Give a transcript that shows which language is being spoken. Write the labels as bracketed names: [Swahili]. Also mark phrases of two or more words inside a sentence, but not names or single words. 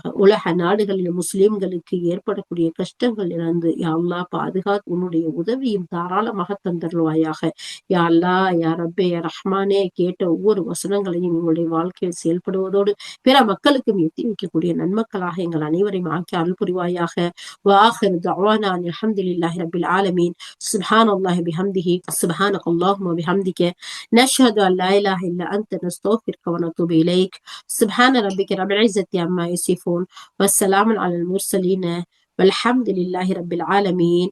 [Tamil] உலக நாடுகளில் முஸ்லிம்களுக்கு ஏற்படக்கூடிய கஷ்டங்கள் இருந்து [Arabic] يا الله [Tamil] பாதுகாத்து உன்னுடைய உதவியும் தாராளமாக தந்தருள்வாயாக. [Arabic] يا الله يا رب يا رحمن [Tamil] கேட்ட ஒவ்வொரு வசனங்களையும் எங்களுடைய வாழ்க்கையில் செயல்படுவதோடு பிற மக்களுக்கும் எத்தி வைக்கக்கூடிய நன்மக்களாக எங்கள் அனைவரையும் ஆக்கி அருள் புரிவாயாக. [Arabic] وآخر دعوانا أن الحمد لله رب العالمين. سبحان الله بحمده سبحانك اللهم وبحمدك نشهد أن لا إله إلا أنت نستغفرك ونتوب إليك. سبحان ربك رب العزة عما يصفون والسلام على المرسلين والحمد لله رب العالمين.